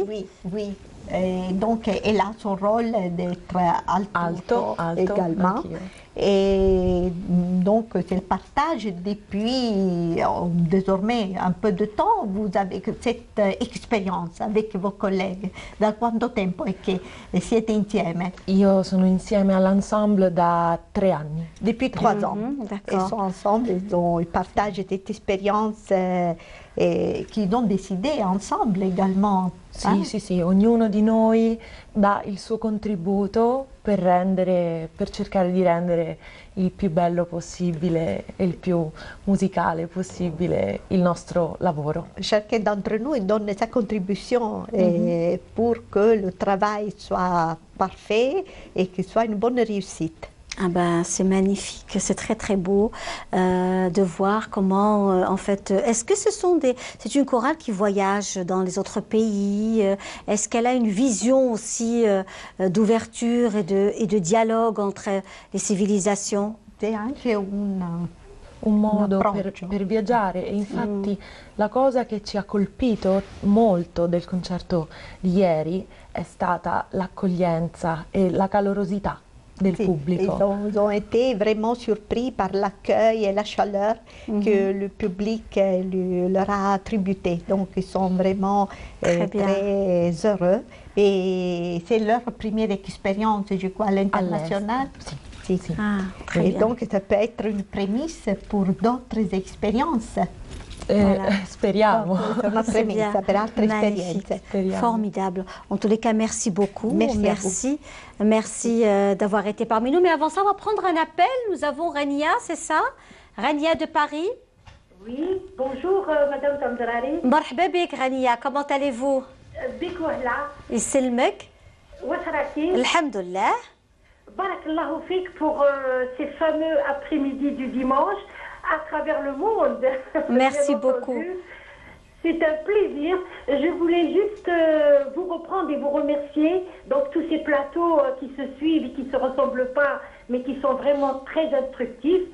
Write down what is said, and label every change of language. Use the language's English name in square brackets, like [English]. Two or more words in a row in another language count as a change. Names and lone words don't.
[French] Oui. Et donc elle a son rôle d'être alto également. Et donc, c'est le partage depuis désormais un peu de temps. Vous avez cette expérience avec vos collègues. [Italian] Da quanto tempo è che siete insieme? Io sono insieme all'ensemble da 3 anni. [French] Depuis 3 ans. Ils sont ensemble, ils partagent cette expérience qu'ils ont décidé ensemble également. [Italian] Sì, sì, sì, ognuno di noi dà il suo contributo per cercare di rendere il più bello possibile e il più musicale possibile il nostro lavoro. [French] Chacun d'entre nous donne sa contribution pour que le travail soit parfait et qu'il soit une bonne réussite. Ah ben, c'est magnifique, c'est très très beau de voir comment, en fait, est-ce que c'est une chorale qui voyage dans les autres pays? Est-ce qu'elle a une vision aussi d'ouverture et de dialogue entre les civilisations? C'est [Italian] anche un modo per viaggiare e infatti la cosa che ci ha colpito molto del concerto di ieri è stata l'accoglienza e la calorosità del pubblico. [French] Ils ont été vraiment surpris par l'accueil et la chaleur que le public leur a attribué. Donc ils sont vraiment très heureux. Et c'est leur première expérience, je crois, à l'international. [Italian] Sì, sì. [French] Et donc ça peut être une prémisse pour d'autres expériences. [Italian] Speriamo. [French] C'est [Italian] una premessa per altre esperienze. [French] Formidable. En tous les cas, merci beaucoup. Merci. Merci d'avoir été parmi nous. Mais avant ça, on va prendre un appel. Nous avons Rania, c'est ça? Rania de Paris. Oui, bonjour Madame Tamdrari. [Arabic] مرحبا بك رانيا, [French] comment allez-vous? [Arabic] بك وهلا. يسلمك. واش راكي؟ الحمد لله. بارك الله فيك [French] pour ces fameux après-midi du dimanche à travers le monde. Merci beaucoup. C'est un plaisir. Je voulais juste vous reprendre et vous remercier. Donc tous ces plateaux qui se suivent et qui ne se ressemblent pas, mais qui sont vraiment très instructifs.